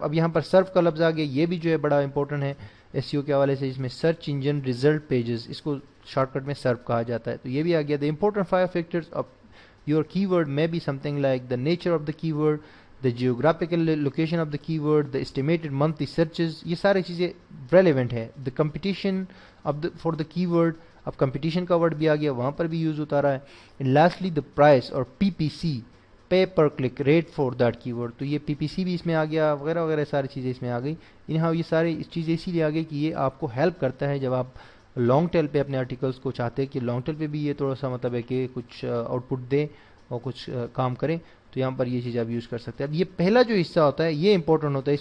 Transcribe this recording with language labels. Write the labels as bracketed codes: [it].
[ur] اب یہاں پر SERP کا لفظ آ گیا, یہ بھی جو ہے بڑا امپورٹنٹ ہے SEO کے حوالے سے, اس میں سرچ انجن ریزلٹ پیجز, اس کو شارٹ کٹ میں SERP کہا جاتا ہے. تو یہ بھی آ گیا. [en] The important 5 factors of your keyword may be something like the nature of the keyword, the geographical location of the keyword, the estimated monthly searches. [ur] یہ ساری چیزیں relevant ہے. [en] The competition for the keyword, [ur] اب competition کا word بھی آ گیا, وہاں پر بھی یوز ہوتا رہا ہے. [en] And lastly the price اور PPC, pay per click rate for that keyword. [ur] تو یہ PPC بھی اس میں آ گیا, وغیرہ وغیرہ ساری چیزیں اس میں آ گئی. انہاں یہ ساری چیزیں اسی لیے آ گئی کہ یہ آپ کو ہیلپ کرتا ہے جب آپ لانگ ٹیل پہ اپنے آرٹیکلس کو چاہتے ہیں کہ لانگ ٹیل پہ بھی یہ تھوڑا سا مطلب ہے کہ کچھ آؤٹ پٹ دے اور کچھ کام کریں, تو یہاں پر یہ چیز آپ یوز کر سکتے ہیں. اب یہ پہلا جو حصہ ہوتا ہے یہ امپورٹنٹ ہوتا ہے.